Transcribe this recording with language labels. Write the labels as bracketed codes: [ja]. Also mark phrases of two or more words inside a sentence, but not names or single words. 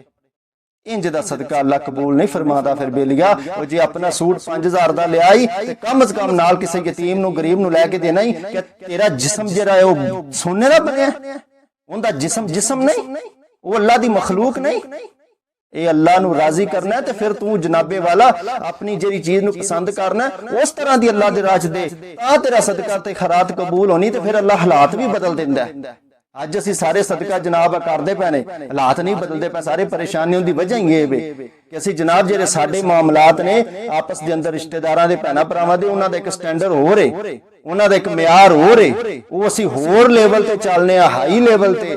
[pa] ਇੰਜ ਦਾ ਸਦਕਾ ਅੱਲਾਹ ਕਬੂਲ ਨਹੀਂ ਫ਼ਰਮਾਂਦਾ। ਫਿਰ ਬੇਲੀਆ ਉਹ ਜੇ ਅਪਣਾ ਸੂਟ 5000 ਦਾ ਲੈ ਆਈ ਤੇ ਕਮ ਸੇ ਕਮ ਨਾਲ ਕਿਸੀ ਯਤੀਮ ਨੂੰ ਗ਼ਰੀਬ ਨੂੰ ਲੈਕੇ ਦੇਣਾ ਹੀ ਕਿ ਤੇਰਾ ਜਿਸਮ ਜਿਹੜਾ ਹੈ ਉਹ ਸੋਨੇ ਦਾ ਬਣਿਆ, ਉਨ੍ਹਾਂ ਦਾ ਜਿਸਮ ਜਿਸਮ ਨਹੀਂ, ਉਹ ਅੱਲਾਹ ਦੀ ਮਖ਼ਲੂਕ ਨਹੀਂ। ਇਹ ਅੱਲਾਹ ਨੂੰ ਰਾਜ਼ੀ ਕਰਨਾ ਹੈ ਤੇ ਫਿਰ ਤੂੰ ਜਨਾਬੇ ਵਾਲਾ ਅਪਣੀ ਜਿਹੜੀ ਚੀਜ਼ ਨੂੰ ਪਸੰਦ ਕਰਨਾ ਉਸ ਤਰ੍ਹਾਂ ਦੀ ਅੱਲਾਹ ਦੇ ਰਾਹ ਦੇ, ਤਾਂ ਤੇਰਾ ਸਦਕਾ ਤੇ ਖ਼ੈਰਾਤ ਕਬੂਲ ਹੋਣੀ ਤੇ ਫਿਰ ਅੱਲਾਹ ਹਾਲਾਤ ਭੀ ਬਦਲ ਦਿੰਦਾ ਹੈ। ਅੱਜ ਅਸੀਂ ਸਾਰੇ ਸਦਕਾ ਜਨਾਬ ਕਰਦੇ ਪਏ ਨੇ, ਹਾਲਾਤ ਨਹੀਂ ਬਦਲਦੇ ਪਏ। ਸਾਰੇ ਪਰੇਸ਼ਾਨੀਆਂ ਦੀ ਵਜ੍ਹਾ ਹੀ ਇਹ ਵੇ ਕਿ ਅਸੀਂ ਜਨਾਬ ਜਿਹੜੇ ਸਾਡੇ ਮਾਮਲਾਤ ਨੇ ਆਪਸ ਦੇ ਅੰਦਰ ਰਿਸ਼ਤੇਦਾਰਾਂ ਦੇ ਭੈਣਾਂ ਭਰਾਵਾਂ ਦੇ, ਉਹਨਾਂ ਦਾ ਇੱਕ ਸਟੈਂਡਰਡ ਹੋ ਰਹੇ, ਉਹਨਾਂ ਦਾ ਇੱਕ ਮਿਆਰ ਹੋ ਰਹੇ, ਉਹ ਅਸੀਂ ਹੋਰ ਲੈਵਲ ਤੇ ਚੱਲਨੇ ਆ, [en] high level [pa] ਤੇ।